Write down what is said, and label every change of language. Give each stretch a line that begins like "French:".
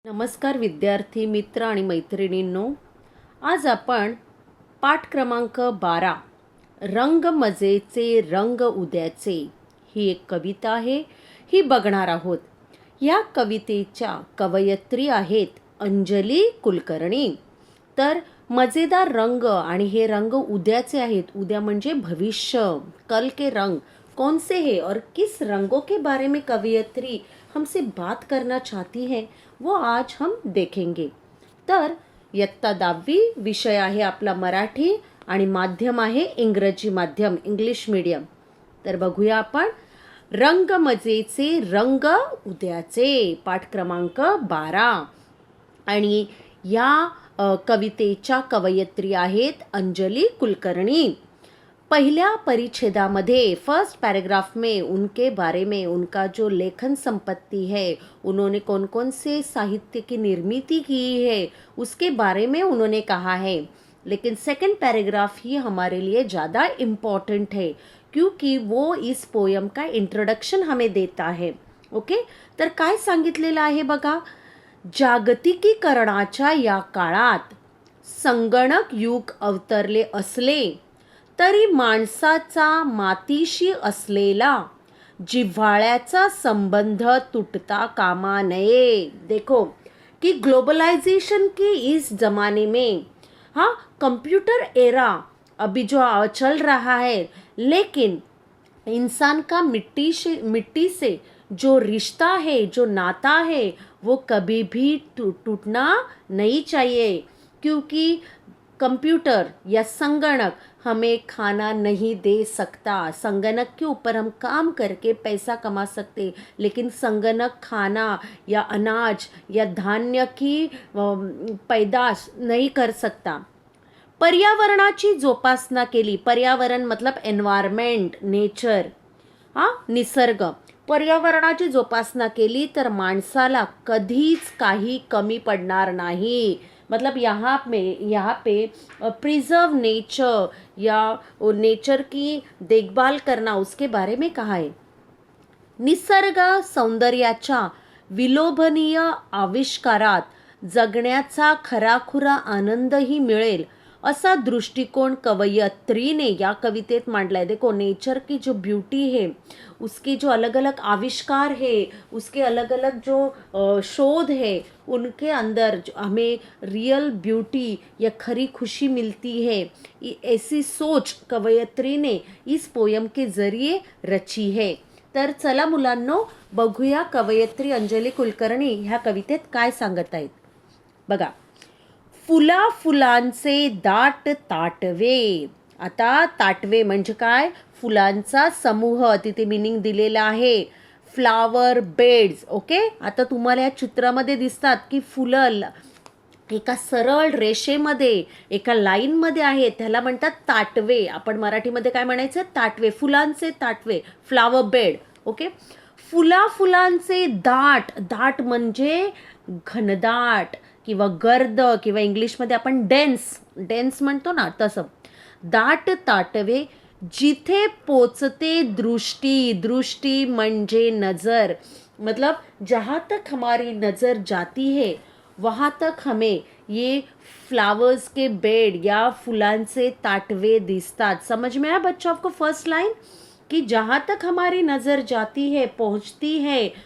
Marathi: नमस्कार विद्यार्थी मित्र आणि मैत्रिणींनो, आज आपण पाठ क्रमांक 12 रंग मजेचे रंग उद्याचे ही एक कविता आहे, ही बघणार आहोत. या कवितेच्या कवयित्री आहेत अंजली कुलकर्णी. तर मजेदार रंग आणि हे रंग उद्याचे आहेत. उद्या म्हणजे भविष्य.
Hindi: कल के रंग कौन से हैं और किस रंगों के बारे में कवयित्री हमसे बात करना चाहती है वो आज हम देखेंगे.
Marathi: तर इयत्ता 10वी विषय आहे आपला मराठी आणि माध्यम आहे इंग्रजी माध्यम, इंग्लिश मीडियम. तर बघूया आपण रंग मजेचे रंग उद्याचे पाठ क्रमांक 12. आणि या कवितेच्या कवयित्री आहेत अंजली कुलकर्णी.
Hindi: पहला परिच्छेदामध्ये फर्स्ट पैराग्राफ में उनके बारे में, उनका जो लेखन संपत्ति है, उन्होंने कौन कौन से साहित्य की निर्मित की है उसके बारे में उन्होंने कहा है. लेकिन सेकंड पैराग्राफ ही हमारे लिए ज़्यादा इम्पॉर्टेंट है क्योंकि वो इस पोयम का इंट्रोडक्शन हमें देता है.
Marathi: ओके, तर काय सांगितलेलं आहे बघा. जागतिकीकरणाच्या या काळात संगणक युग अवतरले असले तरी माणसाचा मातीशी असलेला जिव्हाळ्याचा संबंध तुटता कामा नये.
Hindi: देखो कि ग्लोबलाइजेशन के इस ज़माने में कंप्यूटर एरा अभी जो चल रहा है, लेकिन इंसान का मिट्टी से जो रिश्ता है, जो नाता है, वो कभी भी टूटना नहीं चाहिए. क्योंकि कंप्यूटर या संगणक हमें खाना नहीं दे सकता. संगणक के ऊपर हम काम करके पैसा कमा सकते, लेकिन संगणक खाना या अनाज या धान्य की पैदाश नहीं कर सकता.
Marathi: पर्यावरणाची जोपासना केली. पर्यावरण मतलब एन्व्हायरमेंट, नेचर, निसर्ग. पर्यावरणाची जोपासना केली तर माणसाला कधीच काही कमी पडणार नाही.
Hindi: मतलब यहाँ पे प्रिजर्व नेचर या नेचर की देखभाल करना उसके बारे में कहा है.
Marathi: निसर्ग सौंदर्याच्या विलोभनीय आविष्कारात जगण्याचा खराखुरा आनंदही मिळेल असा दृष्टिकोन कवयित्रीने या कवितेत मांडला है.
Hindi: देखो, नेचर की जो ब्यूटी है, उसके जो अलग अलग आविष्कार है, उसके अलग अलग जो शोध है, उनके अंदर हमें रियल ब्यूटी या खरी खुशी मिलती है. ऐसी सोच कवयित्री ने इस पोयम के जरिए रची है.
Marathi: तर चला मुलांनो, बघूया कवयित्री अंजली कुलकर्णी ह्या कवितेत काय सांगत आहेत. बघा. फुला फुलांचे दाट ताटवे. आता ताटवे म्हणजे काय? फुलांचा समूह. तिथे मिनिंग दिलेला आहे फ्लावर बेड्स. ओके, आता तुम्हाला या चित्रामध्ये दिसतात की फुलं एका सरळ रेषेमध्ये, एका लाईनमध्ये आहेत. त्याला म्हणतात ताटवे. आपण मराठीमध्ये काय म्हणायचं? ताटवे. फुलांचे ताटवे, फ्लावर बेड. ओके, फुला फुलांचे दाट. दाट म्हणजे घनदाट किंवा गर्द, किंवा इंग्लिशमध्ये आपण डेन्स म्हणतो ना, तसं. दाट ताटवे जिथे पोचते दृष्टी. दृष्टी म्हणजे नज़र.
Hindi: मतलब जहाँ तक हमारी नज़र जाती है वहाँ तक हमें ये फ्लावर्स के बेड या
Marathi: फुलांचे ताटवे
Hindi: दिसतात. समझ में आया बच्चों आपको फर्स्ट लाइन? कि जहाँ तक हमारी नज़र जाती है, पहुँचती है.